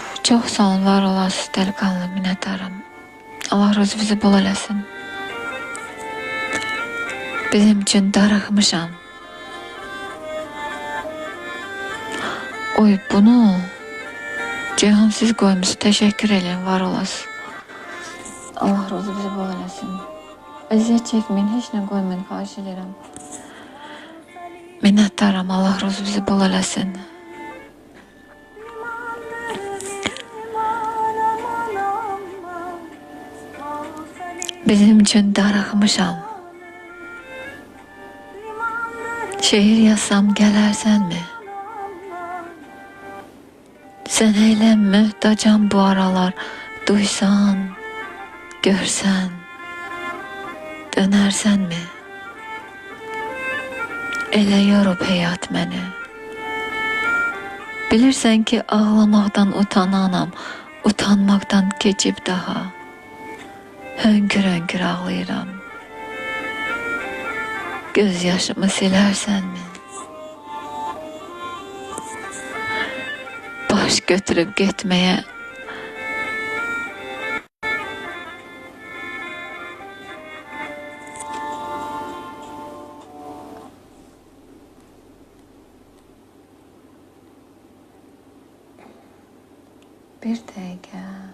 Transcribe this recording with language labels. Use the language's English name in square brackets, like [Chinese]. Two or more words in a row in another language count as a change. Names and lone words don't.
[Turkish] Çok sağ olun, var olasınız delikanlı, minnettarım. [Azerbaijani] Allah rızkınızı bol eləsin. Bizim için darıxmışam. [Turkish] Oy, bunu Ceyhan siz koymuşsunuz. Teşekkür ederim, var olasınız. [Azerbaijani] Allah rızkınızı bol eləsin. Əziyyət çəkməyin, heç nə qoymayın, xahiş edirəm. [Turkish] Minnettarım, [Azerbaijani] Allah rızkınızı bol eləsin. Bizim için darıxmışam. Şehir yazsam gelersen mi? Sen eyle mühtacam bu aralar. Duysan, görsen, dönersen mi? Elə yorub həyat məni. Bilirsən ki ağlamaktan utananam, utanmaktan keçib daha. Hönkür hönkür ağlayıram. Göz yaşımı silersen mi? [Turkish] Baş götürüp gitmeye bir dakika.